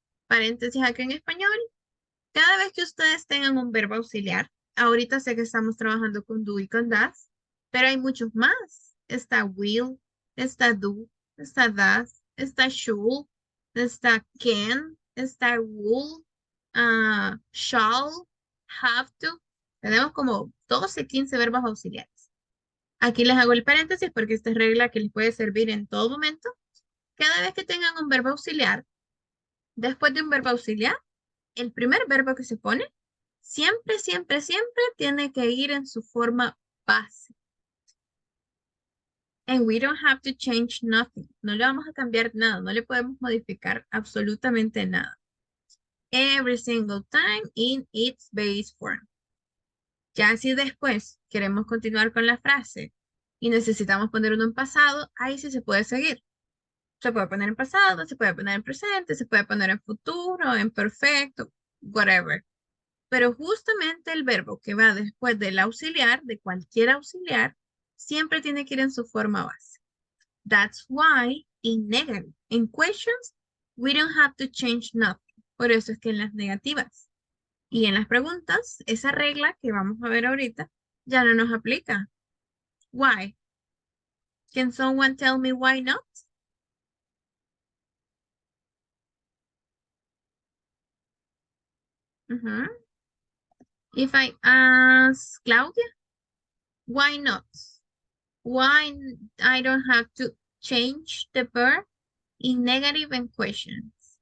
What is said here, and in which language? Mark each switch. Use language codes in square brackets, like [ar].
[es] Paréntesis aquí en español. Cada vez que ustedes tengan un verbo auxiliar, ahorita sé que estamos trabajando con do y con does, pero hay muchos más. Está will, está do, está does, está should, está can, está will, shall, have to. Tenemos como 12, 15 verbos auxiliares. Aquí les hago el paréntesis porque esta es regla que les puede servir en todo momento. Cada vez que tengan un verbo auxiliar, después de un verbo auxiliar, el primer verbo que se pone siempre, siempre, siempre tiene que ir en su forma base. [en] And we don't have to change nothing. [es] No le vamos a cambiar nada. No le podemos modificar absolutamente nada. [en] Every single time in its base form. [es] Ya si después queremos continuar con la frase y necesitamos poner uno en pasado, ahí sí se puede seguir. Se puede poner en pasado, se puede poner en presente, se puede poner en futuro, en perfecto, whatever. Pero justamente el verbo que va después del auxiliar, de cualquier auxiliar, siempre tiene que ir en su forma base. [en] That's why in negative, in questions, we don't have to change nothing. [es] Por eso es que en las negativas y en las preguntas, esa regla que vamos a ver ahorita ya no nos aplica. [en] Why? Can someone tell me why not? If I ask Claudia, why not? Why I don't have to change the verb in negative and questions?